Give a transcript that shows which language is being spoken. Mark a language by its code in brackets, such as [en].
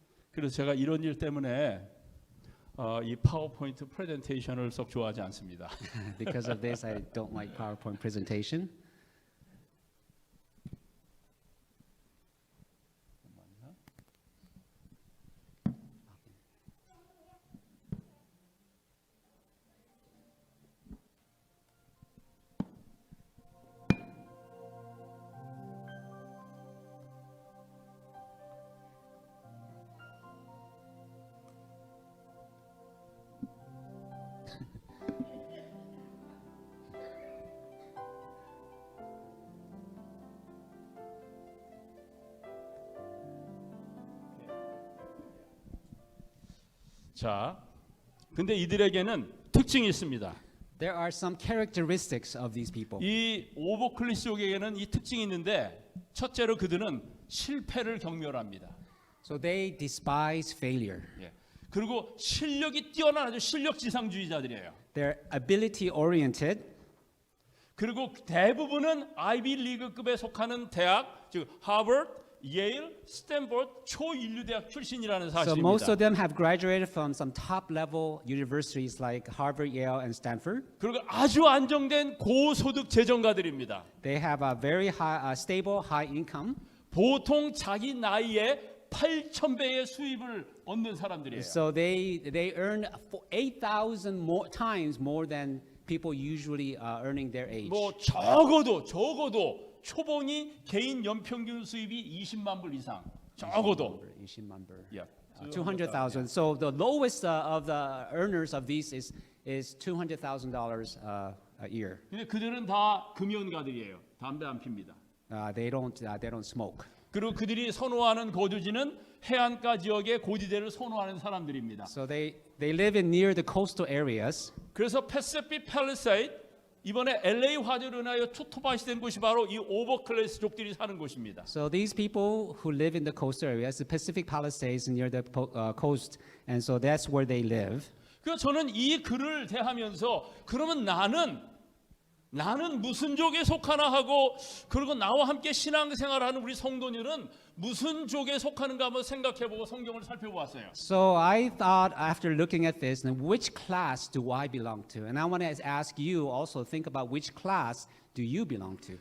[ko] 그래서 제가 이런 일 때문에 이 파워포인트 프레젠테이션을 썩 좋아하지 않습니다. [en] Because of this, I don't like PowerPoint presentation. [ko] 자, 근데 이들에게는 특징이 있습니다. [en] There are some characteristics of these people. [ko] 이 오버클래스족에게는 이 특징이 있는데 첫째로 그들은 실패를 경멸합니다. [en] So they despise failure. [ko] 예. 그리고 실력이 뛰어난 아주 실력 지상주의자들이에요. [en] They're ability oriented. [ko] 그리고 대부분은 아이비 리그급에 속하는 대학, 즉 하버드, 예일, 스탠포드 초인류 대학 출신이라는 [en] So most [ko] 사실입니다. [en] of them have graduated from some top level universities like Harvard, Yale, and Stanford. [ko] 그리고 아주 안정된 고소득 재정가들입니다. [en] They have a very high, stable, high income. [ko] 보통 자기 나이에 8,000배의 수입을 얻는 사람들이에요. [en] So they earn 8,000 more times more than people usually earning their age. [ko] 뭐 적어도 초봉이 개인 연평균 수입이 20만 불 이상. 적어도. 20만 불. 예. [en] 200,000. So the lowest of the earners of these is $200,000 a year. [ko] 근데 그들은 다 금연가들이에요. 담배 안 핍니다. [en] They don't smoke. [ko] 그리고 그들이 선호하는 거주지는 해안가 지역의 고지대를 선호하는 사람들입니다. [en] So they live in near the coastal areas. [ko] 그래서 패시픽 팰리세이드 이번에 LA 화재로 인하여 초토화시된 곳이 바로 이 오버클래스족들이 사는 곳입니다. [en] So these people who live in the coastal areas, the Pacific Palisades near the coast, and so that's where they live. [ko] 그래서 저는 이 글을 대하면서 그러면 나는 무슨 족에 속하나 하고 그리고 나와 함께 신앙생활하는 우리 성도들은 무슨 족에 속하는가 한번 생각해보고 성경을 살펴보았어요. [en] So I thought after looking at this, and which class do I belong to? And I want to ask you also think about which class do you belong to?